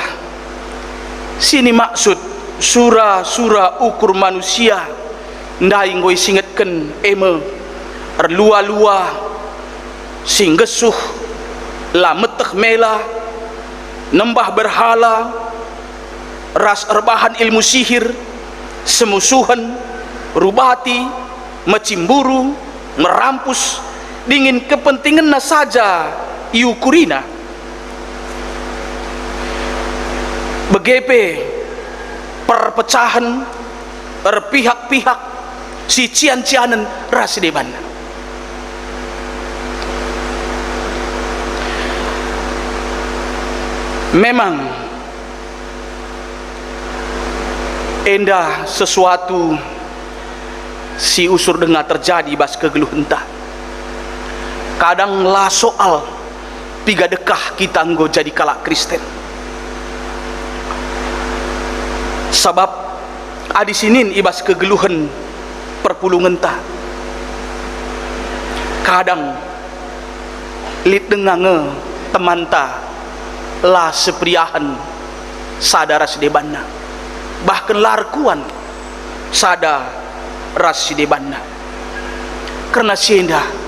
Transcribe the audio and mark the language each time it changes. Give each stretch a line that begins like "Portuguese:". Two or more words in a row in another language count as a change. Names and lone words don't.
Batak Karo: Sini maksud sura-sura ukur manusia ndai ngoi singetken eme erlua-lua singgesuh la meteh mela nembah berhala ras erbahan ilmu sihir semusuhan rubati mecimburu merampus dingin kepentingan saja iukurina begepe perpecahan pihak-pihak si cian-cianan ras deban. Memang endah sesuatu si usur dengar terjadi bas kegeluh entah kadang lah soal tiga dekah kita nggo jadi kalak Kristen sabab adi sinin ibas kegeluhan perpulungan ta kadang lit dengange teman ta lah sepriahan sadara sedebanna bahkan larkuan sada ras sedebanna karena sienda